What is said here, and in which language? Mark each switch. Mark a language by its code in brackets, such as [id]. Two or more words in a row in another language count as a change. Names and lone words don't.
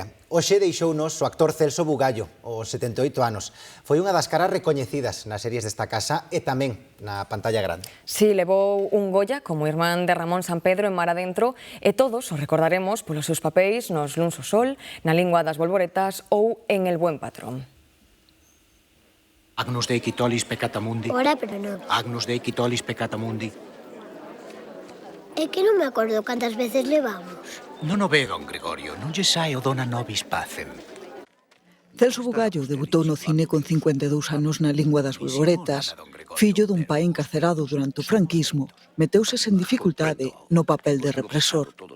[gl] Hoxe deixounos o actor Celso Bugallo, aos 78 anos. Foi unha das caras recoñecidas nas series desta casa e tamén na pantalla grande. Si, levou un Goya como irmán de Ramón Sampedro en Mar Adentro e todos o recordaremos polos seus papéis nos Luns o Sol, na Lingua das Bolboretas ou en El Buen Patrón. [la] Agnus Dei Quitolis Peccata Mundi. Ora pro nobis. Agnus Dei Quitolis Peccata Mundi. [gl] É que non me acordo cantas veces levamos. Non o ve, don Gregorio, non lle sae o [la] Dona Nobis Pacem. [gl] Celso Bugallo debutou no cine con 52 anos na Lingua das Bolboretas. Fillo dun pai encarcerado durante o franquismo, meteuse sen dificultade no papel de represor.